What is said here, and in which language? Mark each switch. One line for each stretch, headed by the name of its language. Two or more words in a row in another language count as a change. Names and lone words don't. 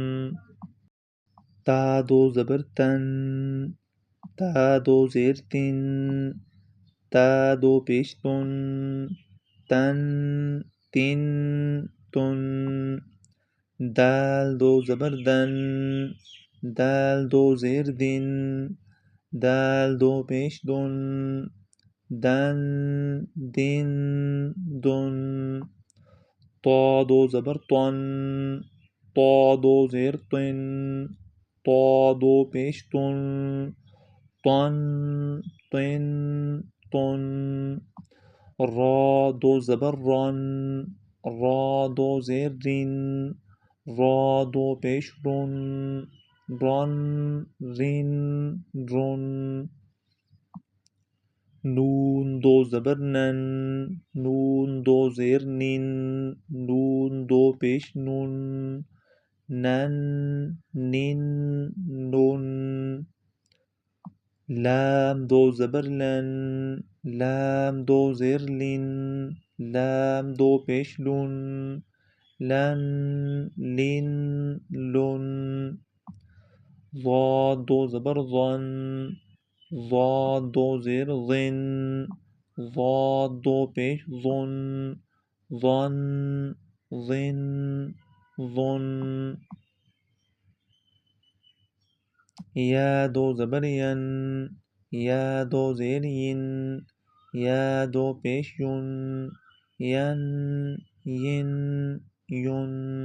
Urdu: تا دو زبر تن، تا دو زیر تن، تا دو پیش تن، تن، تن، تن۔ دال دو زبر دن، دال دو زیر دن، دال دو پیش دن، دن، دن، دن۔ طا دو زبر طن، طا دو زیر طن، طا دو پیش طن، طن، طن، طن۔ را دو زبر رن، را دو زیر رن، را دو پیش رن، رن، رن، رن۔ نون دو زبر نن، نون دو زیر نن، نون دو پیش نن، نن، نن، نن۔ لام دو زبر لن، لام دو زیر لن، لام دو پیش لن، لن، لن، لن۔ ضاد دو زبر ظن، ضاد دو زیر ظن، ضاد دو پیش ظن، ظن، ظن، ظن۔ یا دو زبر ین، یا دو زیر ین، یا دو پیش یون، ین، ین، یون۔